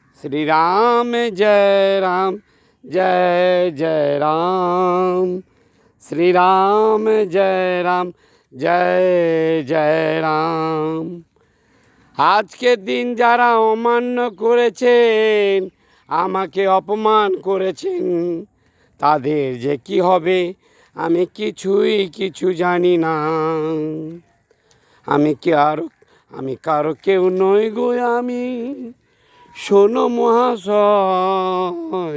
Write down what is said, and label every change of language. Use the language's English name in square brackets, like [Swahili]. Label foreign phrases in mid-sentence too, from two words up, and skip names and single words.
[Hindi] श्री राम जय राम जय जय राम। श्री राम जय राम जय जय राम। [Bangla] আজকের দিন যারা অমান্য করেছেন, আমাকে অপমান করেছেন, তাদের যে কি হবে আমি কিছু জানি না। আমি কারো কেউ নই গো, আমি শোনো মহাশয়।